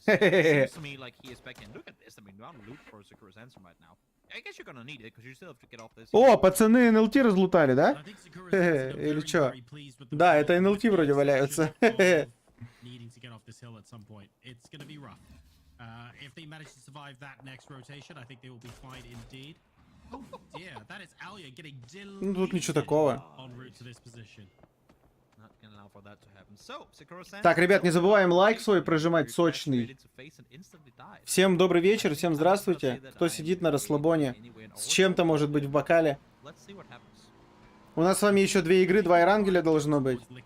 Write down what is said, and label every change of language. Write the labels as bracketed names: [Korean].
[English] Seems to me like he is back in. Look at this. I mean, we're on loot for Sakura's answer right now. I guess you're gonna need it because you still have to get off this. [Russian] О, пацаны НЛТ разлутали, да? Или чё? Да, это НЛТ вроде валяются. [English] Needing to get off this hill at some point. It's gonna be rough. If they manage to survive that next rotation, I think they will be fine indeed. Yeah, that is Alia getting [Russian] Ну тут ничего такого. [English] en route to this position. Not gonna allow for that to happen. So, Sakura [Russian] Так, ребят, не забываем лайк свой прожимать сочный. Всем добрый вечер, всем здравствуйте. Кто сидит на расслабоне, с чем-то может быть в бокале. У нас с вами еще 2 игры, 2 эрангеля должно быть.